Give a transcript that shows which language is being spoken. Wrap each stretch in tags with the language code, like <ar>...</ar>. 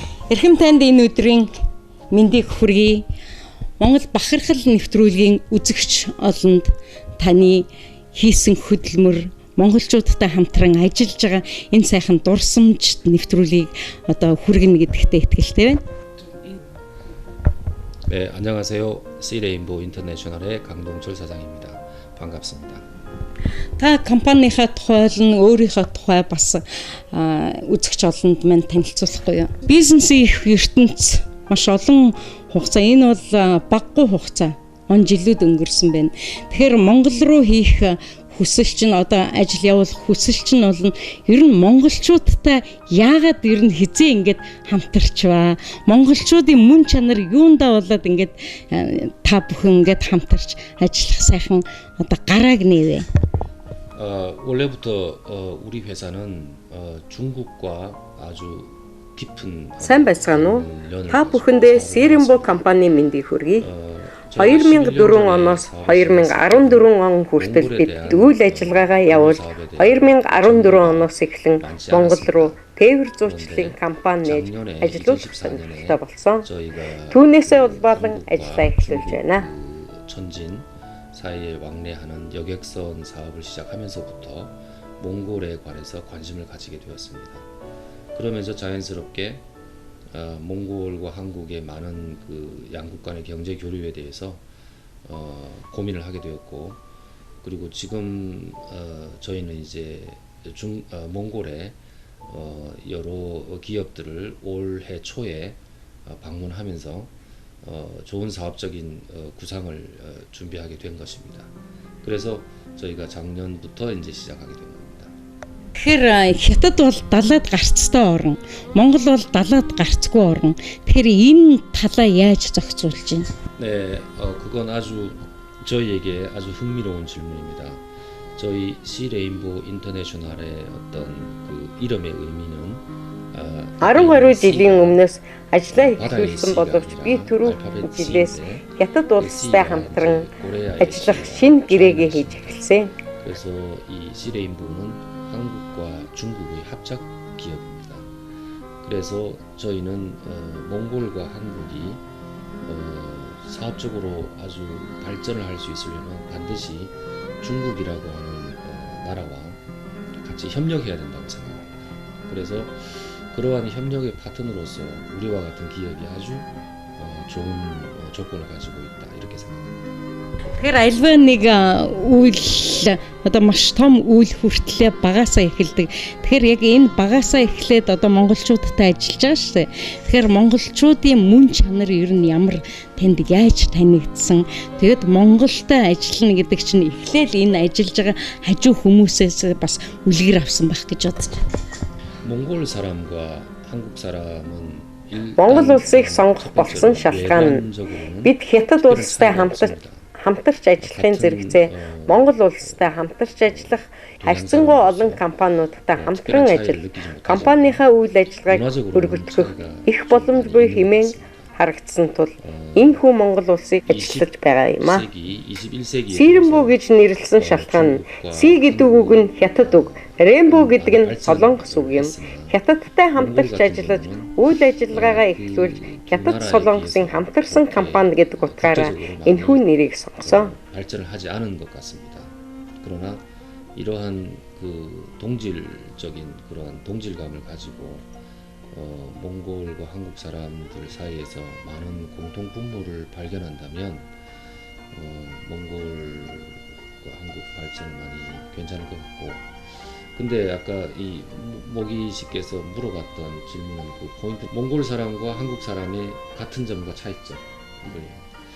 <mn>Эрхэм танд энэ өдрийн мэндийг хүргэе. Монгол бахархал нэвтрүүлгийн үзэгч олонд таны хийсэн хөдөлмөр монголчуудтай хамтран ажиллаж байгаа энэ сайхан дурсамж нэвтрүүлгийг одоо хүргэнэ гэдэгтээ итгэлтэй байна.</mn> <ko>네, 안녕하세요. C레인보우 인터내셔널의 강동철 사장입니다. 반갑습니다.</ko> <mn>Та компанийнхаа тухай болон өөрийнхөө тухай бас үзэгч олонд мань танилцуулахгүй юу? Бизнесийн их ертөнц маш олон хугацаа. Энэ бол багагүй хугацаа. Он жилүүд өнгөрсөн байна. Тэгэхээр Монгол руу хийх хүсэл чинь одоо ажил явуулах хүсэл чинь бол ер нь монголчуудтай яагаад ер нь хизээ ингээд хамтарчваа? Монголчуудын мөн чанар юундаа болоод ингээд та бүхэн ингээд хамтарч ажиллах сайхан одоо гарааг нээвэ.</mn> <ko>원래부터 우리 회사는 중국과 아주 깊은</ko> <mn>Сайн байцгаана уу? Та бүхэндээ Серембо компани мэндийг хүргэе. 2004 оноос 2014 он хүртэл бид үйл ажиллагаагаа явуулж 2014 оноос эхлэн Монгол руу тээвэр зуучлалын компани нээж ажиллуулах сонирхолтой болсон. Түүнээсээ улбалан ажиллаа эхлүүлж байна.</mn> <ko>천진 사이에 왕래하는 여객선 사업을 시작하면서부터 몽골에 관해서 관심을 가지게 되었습니다. 그러면서 자연스럽게 몽골과 한국의 많은 그 양국 간의 경제 교류에 대해서 고민을 하게 되었고, 그리고 지금 저희는 이제 몽골에 여러 기업들을 올해 초에 방문하면서 좋은 사업적인 구상을 준비하게 된 것입니다. 그래서 저희가 작년부터 이제 시작하게 된 겁니다.</ko> <mn>Тэгэхээр хятад бол далаад гарцтай орн, Монгол бол далаад гарцгүй орн. Тэгэхээр энэ талаа яаж зохицуулж байна?</mn> <ko>네, 그건 아주 저희에게 아주 흥미로운 질문입니다. 저희 시레인보 인터내셔널의 어떤 그 이름의 의미는</ko> <mn>12 жилийн өмнөөс ажиллаа эхлүүлсэн боловч би түрүү жилээс Хятад улстай хамтран ажиллах шинэ гэрээгээ хийж эхэлсэн.</mn> <ko>그래서 이 시레인보는 한국과 중국의 합작 기업입니다. 그래서 저희는 몽골과 한국이 사업적으로 아주 발전을 할 수 있으려면 반드시 중국이라고 하는 나라와 같이 협력해야 된다고 생각합니다. 그래서 그러한 협력의 파트너로서 우리와 같은 기업이 아주 좋은 조건을 가지고 있다 이렇게 생각합니다.</ko> <mn>Тэгэхээр альва нэг үйл одоо маш том үйл хүртлээ багасаа эхэлдэг. Тэгэхээр яг энэ багасаа эхлээд одоо монголчуудтай ажиллаж байгаа шүү дээ. Тэгэхээр монголчуудын мөн чанар ер нь ямар танд яаж танигдсан. Тэгэд Монголтой ажиллана гэдэг чинь эхлээл энэ ажиллаж байгаа хажуу хүмүүсээс бас үлгэр авсан байх гэж бодож байна.</mn> <ko>몽골 사람과 한국 사람은</ko> <mn>Монгол улсыг сонгох болсон шалтгаан нь бид Хятад улстай хамтарч ажиллахын зэрэгцээ Монгол улстай хамтарч ажиллах харьцангуй олон компаниудтай хамтран ажиллах компанийнхаа үйл ажиллагааг өргөтгөх их боломжгүй хэмээн харагдсан тул энэхүү Монгол улсыг ажиллаж байгаа юм а. Серембо гэж нэрлсэн шалтгаан нь Си гэдэг үг нь Хятад үг, Рембо гэдэг нь Солонгос үг юм. Хятадтай хамтарч ажиллаж үйл ажиллагаагаа эхлүүлж Хятад Солонгосын хамтарсан компани гэдэг утгаараа энэхүү нэрийг сонгосон.</mn> <ko>발전을 하지 않은 것 같습니다. 그러나 이러한 그 동질적인 그러한 동질감을 가지고 몽골과 한국 사람들 사이에서 많은 공통 분모를 발견한다면 몽골과 한국 발전은 많이 괜찮을 것 같고, 근데 아까 이 모기 씨께서 물어봤던 질문은 그 포인트, 몽골 사람과 한국 사람의 같은 점과 차이점 이거예요.</ko>